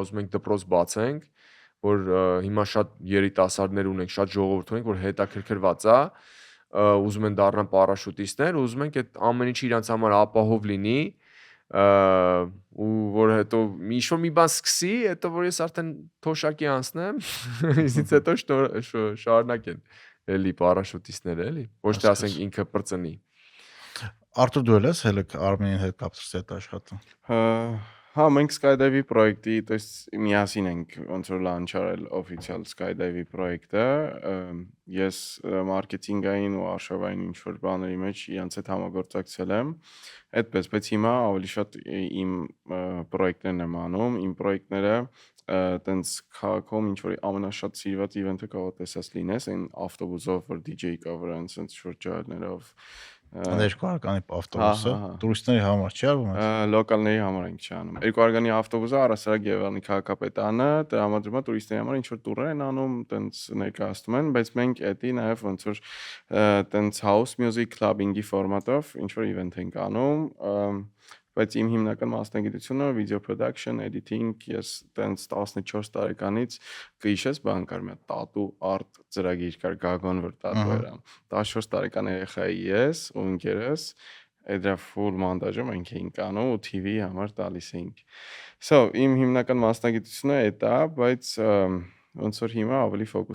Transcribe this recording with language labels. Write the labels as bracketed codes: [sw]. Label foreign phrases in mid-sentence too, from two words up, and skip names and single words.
[hy] ուզում ենք դպրոց բացենք, որ հիմա շատ երիտասարդներ ունենք, շատ ժողովուրդ ունենք, որ հետաքրքրված է, ուզում են դառնան պարաշուտիստներ, ուզում ենք այդ ամեն ինչը իրանց համար ապահով լինի, ու որ հետո ինչ-որ մի բան սկսի, հետո որ ես արդեն թոշակի անցնեմ, ինձ հետո շարունակեն էլի պարաշուտիստները, էլի, ոչ թե ասենք ինքը պրծնի։ Արտուր դու ես Armin Helicopters-ի հետ աշխատում։ Հա, մենք Skydive-ի պրոյեկտի, [ru] то есть [hy] միասին ենք ոնց որ launch արել official Skydive-ի պրոյեկտը, ես մարքեթինգային ու արշավային ինչ որ բաների մեջ իրանց հետ համագործակցել եմ, այդպես, բայց հիմա ավելի շատ իմ պրոյեկտներն եմ անում, իմ պրոյեկտները տենց քաղաքում ինչ որ ամենաշատ սիրված իվենթը կարող տեսած լինես, այն ավտոբուսով, որ DJ կա վրան, տենց շրջաններով Երկու ավտոբուսը տուրիստների համար չի արվում այս։ Լոկալների համար ենք չանում։ Երկու արգանի ավտոբուսը առասարակ Երևանի քաղաքապետարանը տրամադրում է տուրիստների համար ինչ որ տուրեր են անում, տենց ներկայացնում են, բայց մենք էդի նաև ոնց որ տենց [en] house music clubbing- [hy] ի ֆորմատով ինչ որ իվենթ ենք անում, բայց իմ հիմնական մասնագիտությունը [en] video production, editing, [hy] ես տենց 14 տարեկանից կհիշես բան կար մի տատու art ծրագիր կար Գագոն որ տատու էր։ 14 տարեկան երեխա ես ու ընկերս դրա full մոնտաժը մենք էինք անում ու TV-ի համար տալիս էինք։ So իմ հիմնական մասնագիտությունը է դա, բայց ոնց որ հիմա ավելի ֆոկուս